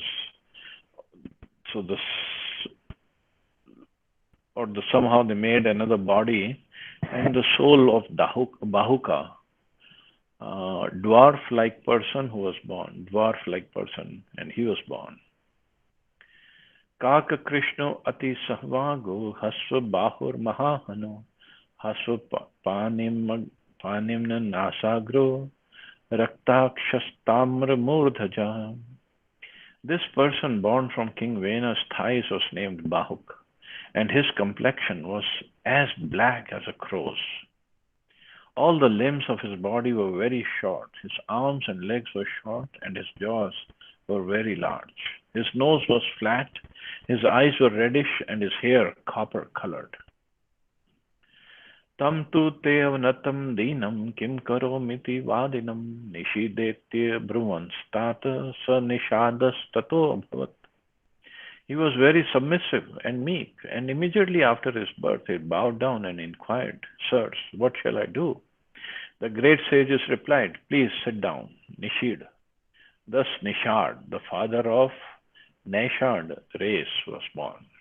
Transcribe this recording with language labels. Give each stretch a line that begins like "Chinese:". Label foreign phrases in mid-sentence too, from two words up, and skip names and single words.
English: So somehow they made another body, and the soul of Bahuka, dwarf-like person who was born, and he was born.
Sanskrit: काक कृष्णो अति ह्रस्वाङ्गो ह्रस्व बाहुर् महाहनुः ह्रस्व पान्निम्न नासाग्रो रक्ताक्षस्ताम्र मूर्धजः.
English: This person born from King Vena's thighs was named Bahuk, and his complexion was as black as a crow's. All the limbs of his body were very short. His arms and legs were short, and his jaws were very large. His nose was flat, his eyes were reddish, and his hair copper colored.
Sanskrit: तं तु ते अवनतं दीनं किं करोमीति वादिनम् निषीदेत्य ब्रुवंस् तात स निषादस् ततो अभवत्.
English: He was very submissive and meek, and immediately after his birth he bowed down and inquired, Sirs, what shall I do? The great sages replied, Please sit down, Nishid. Thus Nishad, the father of Naishad race, was born.